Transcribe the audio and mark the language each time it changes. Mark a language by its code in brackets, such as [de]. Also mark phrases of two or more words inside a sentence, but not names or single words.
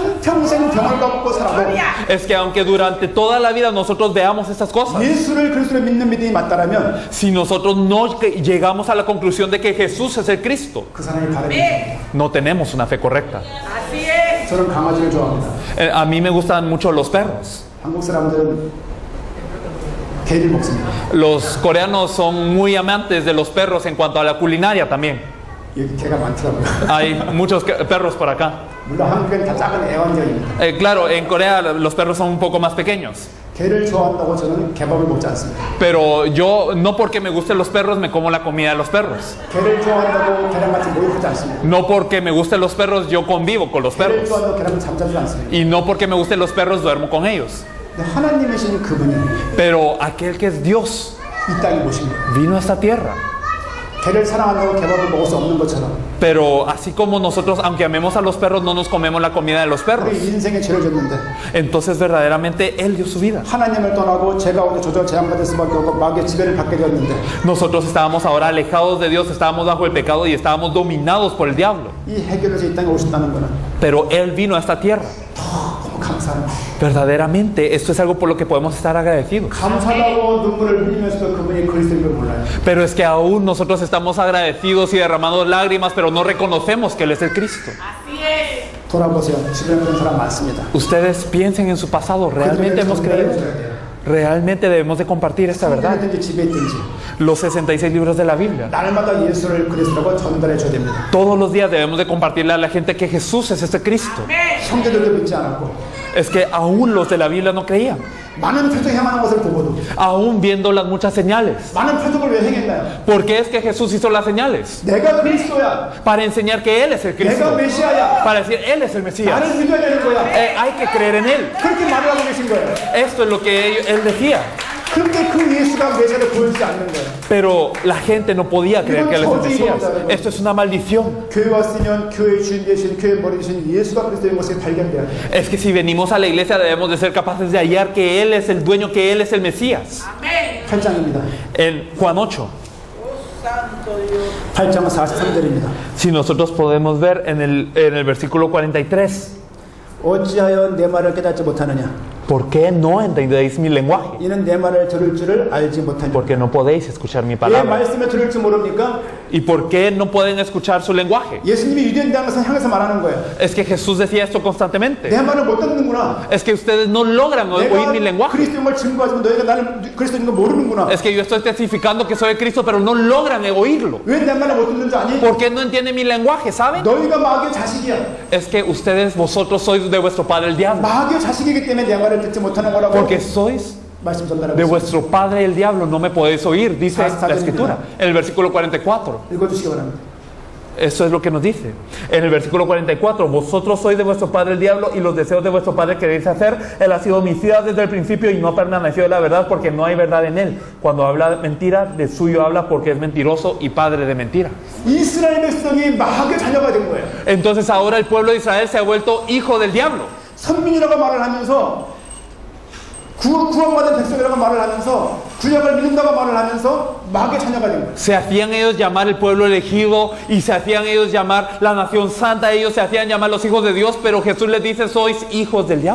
[ko] 한평생 병을 갖고 살아도 [es] Es que aunque durante toda la vida nosotros veamos estas cosas, [ko] 예수를 그리스도로 믿는 믿음이 맞다라면 [es] si nosotros no llegamos a la conclusión de que Jesús es el Cristo, [ko] 그 사람이 바르게 [es] no tenemos una fe correcta. [ko] 저는 강아지를 좋아합니다. [es] A mí me gustan mucho los perros. [ko] 한국 사람들은 개를 먹습니다. [es] Los coreanos son muy amantes de los perros en cuanto a la culinaria también. [ko] 여기 개가 많더라고요. [es] Hay muchos perros por acá. [ko] 물론 한국엔 다 작은 애완견입니다. [es] Claro, en Corea los perros son un poco más pequeños. [ko] 개를 좋아한다고 저는 개밥을 먹지 않습니다. [es] Pero yo, no porque me gusten los perros, me como la comida de los perros. [ko] 개를 좋아한다고 개랑 같이 모욕하지 않습니다. [es] No porque me gusten los perros, yo convivo con los [ko] 개를 [es] perros. [ko] 좋아한다고 개랑 잠자지 않습니다. [es] Y no porque me gusten los perros, duermo con ellos. [ko] 근데 하나님이신 그분이 [es] Pero aquel que es Dios [ko] 이 땅에 오신 거예요. [es] vino a esta tierra. [ko] 개를 사랑한다고 개밥을 먹을 수 없는 것처럼 [es] Pero así como nosotros, aunque amemos a los perros, no nos comemos la comida de los perros. [ko] 우리 인생에 죄를 졌는데 [es] Entonces verdaderamente Él dio su vida. [ko] 하나님을 떠나고 죄 가운데 조절 제한받을 수밖에 없고 마귀의 지배를 받게 되었는데 [es] Nosotros estábamos ahora alejados de Dios, estábamos bajo el pecado y estábamos dominados por el diablo. [ko] 이 해결해서 이 땅에 오셨다는 거는 [es] Pero Él vino a esta tierra. [ko] 너무 감사한 거예요. [es] Verdaderamente, esto es algo por lo que podemos estar agradecidos. [ko] 감사하고 눈물을 흘리면서도 그분이 그리스도인 걸 몰라요. [es] Pero es que aún nosotros estamos agradecidos y derramando lágrimas, pero no reconocemos que Él es el Cristo. [ko] 돌아보세요. 주변에 그런 사람 많습니다. [es] Ustedes piensen en su pasado, ¿realmente hemos creído? Realmente debemos de compartir esta verdad. [ko] 성경이든지 집에 있든지 [es] Los 66 libros de la Biblia. [ko] 날마다 예수를 그리스도라고 전달해 줘야 됩니다. [es] Todos los días debemos de compartirle a la gente que Jesús es este Cristo. [ko] 형제들도 믿지 않았고 [es] Es que aún los de la Biblia no creían. [ko] 많은 표적 행하는 것을 보고도 [es] Aún viendo las muchas señales. [ko] 많은 표적을 왜 행했나요? [es] ¿Por qué es que Jesús hizo las señales? [ko] 내가 그리스도야. [es] Para enseñar que Él es el [ko] 내가 [es] Cristo. [ko] 메시아야. [es] Para decir, Él es el Mesías. [ko] 나를 믿어야 되는 거야. [es] Hay que creer en Él. [ko] 그렇게 말을 하고 계신 거예요. [es] Esto es lo que Él decía. [ko] 그렇게 그 예수가 메시아를 보여주지 않는 거예요. [es] Pero la gente no podía creer que Él es el Mesías. Esto es una maldición. [ko] 교회 왔으면 교회의 주인 되신 교회 머리 되신 예수가 그리스도인 것이 발견돼야 돼요. [es] Es que si venimos a la iglesia debemos de ser capaces de hallar que Él es el dueño, que Él es el Mesías. [ko] 8장입니다. [es] En Juan 8. [ko] 8장은 43절입니다. [es] Si nosotros podemos ver en el versículo 43. [ko] 어찌하여 내 말을 깨닫지 못하느냐? [es] ¿Por qué no entendéis mi lenguaje? [ko] 이는 내 말을 들을 줄을 알지 못하냐? [es] Porque no podéis escuchar mi [ko] 왜 [es] palabra. [ko] 말씀을 들을 줄 모릅니까? [es] ¿Y por qué no pueden escuchar su lenguaje? [ko] 예수님이 유대인 땅에서 향해서 말하는 거예요. [es] Es que Jesús decía esto constantemente. [ko] 내 말을 못 듣는구나. [es] Es que ustedes no logran oír mi [ko] 내가 [es] lenguaje. [ko] 그리스도인 걸 증거하지만 너희가 나를 그리스도인 걸 모르는구나. [es] Es que yo estoy testificando que soy Cristo, pero no logran oírlo. [ko] 왜 내 말을 못 듣는 줄 아니? [es] ¿Por qué no entienden mi lenguaje? ¿Saben? [ko] 너희가 마귀의 자식이야. [es] Es que vosotros sois de vuestro padre el diablo. [ko] 마귀의 자식이기 때문에 내 말을 듣지 못하는 거라고 [es] Porque sois [ko] 말씀 전달하고 [es] de [ko] 있습니다. [es] vuestro padre el diablo, no me podéis oír, dice la escritura. En el versículo 44. [ko] 읽어주시기 바랍니다. [es] Eso es lo que nos dice. En el versículo 44, vosotros sois de vuestro padre el diablo y los deseos de vuestro padre queréis hacer. Él ha sido homicida desde el principio y no ha permanecido en la verdad porque no hay verdad en él. Cuando habla mentira, de suyo habla porque es mentiroso y padre de mentira. [ko] 이스라엘 백성이 마귀의 자녀가 된 거예요. [es] Entonces ahora el pueblo de Israel se ha vuelto hijo del diablo. [ko] 선민이라고 말을 하면서 구원받은 백성이라고 말을 하면서 구약을 믿는다고 말을 하면서 마귀의 자녀가 된 거예요. [es] Se hacían ellos llamar el pueblo elegido y se hacían ellos llamar la nación santa, ellos se hacían llamar los hijos de Dios, pero Jesús les dice, sois hijos del diablo.